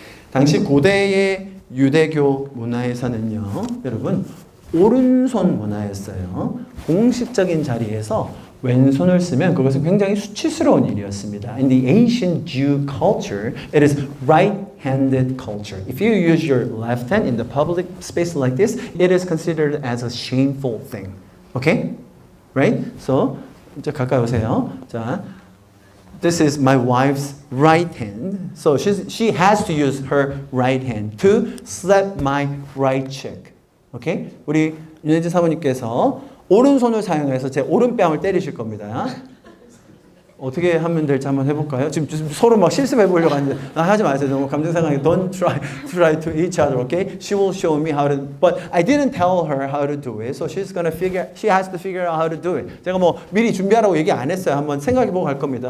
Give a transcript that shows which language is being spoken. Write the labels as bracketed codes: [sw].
[ko] 당시 고대의 유대교 문화에서는요, 여러분, 오른손 문화였어요. 공식적인 자리에서 왼손을 쓰면 그것은 굉장히 수치스러운 일이었습니다. [en] In the ancient Jew culture, it is right-handed culture. If you use your left hand in the public space like this, it is considered as a shameful thing. Okay? Right? So, [ko] 이제 가까이 오세요. 자, [en] this is my wife's right hand. So she has to use her right hand to slap my right cheek. 오케이? [ko] 우리 윤혜진 사모님께서 오른손을 사용해서 제 오른뺨을 때리실 겁니다. 어떻게 하면 될지 한번 해볼까요? 지금 서로 막 실습해 보려고 하는데 하지 마세요. 너무 감정 상하게 [en] don't try to each other, okay? She will show me how to, but I didn't tell her how to do it, so she has to figure out how to do it. [ko] 제가 뭐 미리 준비하라고 얘기 안 했어요. 한번 생각해보고 갈 겁니다.